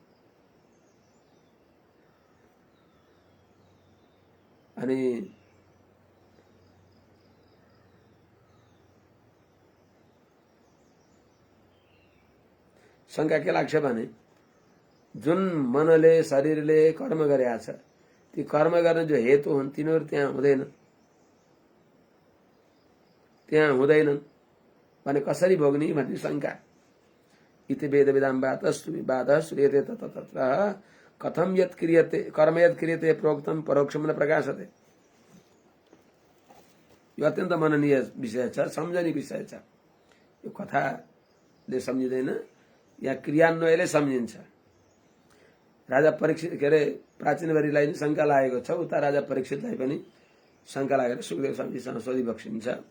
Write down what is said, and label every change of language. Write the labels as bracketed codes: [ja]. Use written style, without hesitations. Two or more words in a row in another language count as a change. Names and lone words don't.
[ne] अनि शंका के लाग्छ भने जुन मनले शरीरले कर्म गरेका छ ती कर्म गर्ने जो हेतु हुन् तिनीहरू त्यहाँ हुँदैनन् भने कसरी भोग्ने भन्ने शंका। [sa] इति वेदविदाम वादः श्रूयते तत्र तत्र कथम यत् क्रियते कर्म यत् क्रियते प्रोक्तम परोक्षम न प्रकाशते। [ne] यो अत्यन्त मननीय विषय छ, सम्झने विषय छ। यो कथाले सम्झिँदैन, या क्रियान्वयले सम्झिन्छ। राजा परीक्षित के अरे प्राचीनवरीलाई पनि शंका लागेको छ, उता राजा परीक्षितलाई पनि शंका लागेर सुखदेव स्वामीजीसँग सोधिबक्सिन्छ।